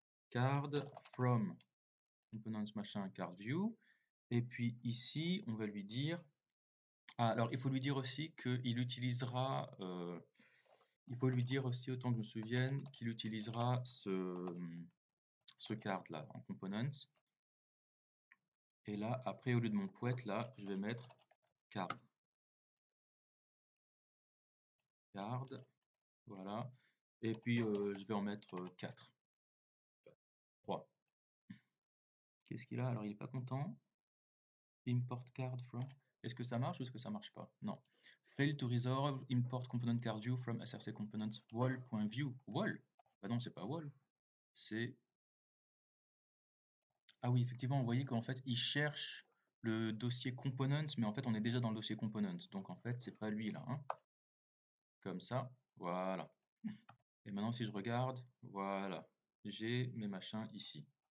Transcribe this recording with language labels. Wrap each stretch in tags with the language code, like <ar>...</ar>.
<en>Card from components machin card view.</en> <fr>Et puis ici, on va lui dire. Ah, alors, il faut lui dire aussi qu'il utilisera. Il faut lui dire aussi, autant que je me souvienne, qu'il utilisera ce card là en components. Et là, après, au lieu de mon poète, là, je vais mettre card. Card, voilà. Et puis, je vais en mettre 4. 3. Qu'est-ce qu'il a? Alors, il n'est pas content.</fr> <en>Import card from.</en> <fr>Est-ce que ça marche ou est-ce que ça marche pas? Non.</fr> <en>Fail to resolve import component card view from src component wall.view.</en> <fr>Wall? Bah non, c'est pas wall. C'est. Ah oui, effectivement, vous voyez qu'en fait, il cherche le dossier components, mais en fait, on est déjà dans le dossier components. Donc, en fait, c'est pas lui là. Hein. Comme ça. Voilà. Et maintenant, si je regarde, voilà. J'ai mes machins ici.</fr>